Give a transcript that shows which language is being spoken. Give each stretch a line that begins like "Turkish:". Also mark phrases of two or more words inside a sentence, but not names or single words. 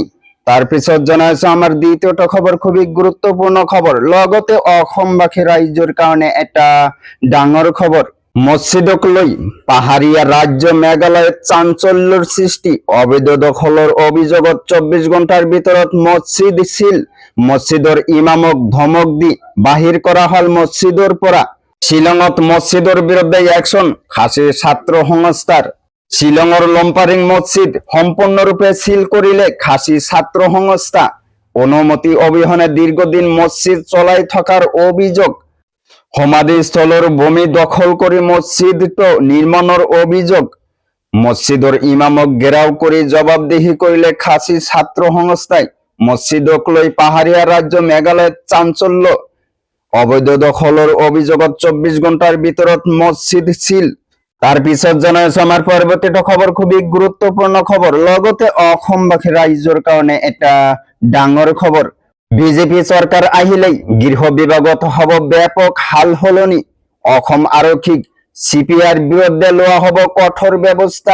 Assamese: তাৰ পিছত জনাইছো আমাৰ দ্বিতীয়টা খবৰ, খুবই গুৰুত্বপূৰ্ণ খবৰ। লগতে অসমবাসী ৰাইজৰ কাৰণে এটা ডাঙৰ খবৰ। মসজিদক লৈ পাহাৰীয়া ৰাজ্য মেঘালয়ত চাঞ্চল্যৰ সৃষ্টি। অবৈধ দখলৰ অভিযোগত 24 ঘণ্টাৰ ভিতৰত মসজিদ সিল। মসজিদৰ ইমামক ধমক দি বাহিৰ কৰা হল মসজিদৰ পৰা। শ্বিলঙত মসজিদৰ বিৰুদ্ধে একশন খাচী ছাত্ৰ সংস্থাৰ। শ্বিলঙৰ লম্পাৰিং মসজিদ সম্পূৰ্ণৰূপে সিল কৰিলে খাচী ছাত্ৰ সংস্থা। অনুমতি অবিহনে দীৰ্ঘদিন মসজিদ চলাই থকাৰ অভিযোগ। সমাধিস্থলৰ ভূমি দখল কৰি মসজিদটো নিৰ্মাণৰ অভিযোগ। মসজিদৰ ইমামক ঘেৰাও কৰি জবাবদিহি কৰিলে খাচী ছাত্ৰ সংস্থাই। মসজিদক লৈ পাহাৰীয়া ৰাজ্য মেঘালয়ত চাঞ্চল্য। অবৈধ দখলৰ অভিযোগত 24 ঘণ্টাৰ ভিতৰত মসজিদ সিল। তাৰ পিছত জনাইছো আমাৰ পৰৱৰ্তীটো খবৰ, খুবই গুৰুত্বপূৰ্ণ খবৰ। লগতে অসমবাসী ৰাইজৰ কাৰণে এটা ডাঙৰ খবৰ। বিজেপি চৰকাৰ আহিলেই গৃহ বিভাগত হ'ব ব্যাপক হাল সলনি। অসম আৰক্ষীক CPIৰ বিৰুদ্ধে লোৱা হ'ব কঠোৰ ব্যৱস্থা।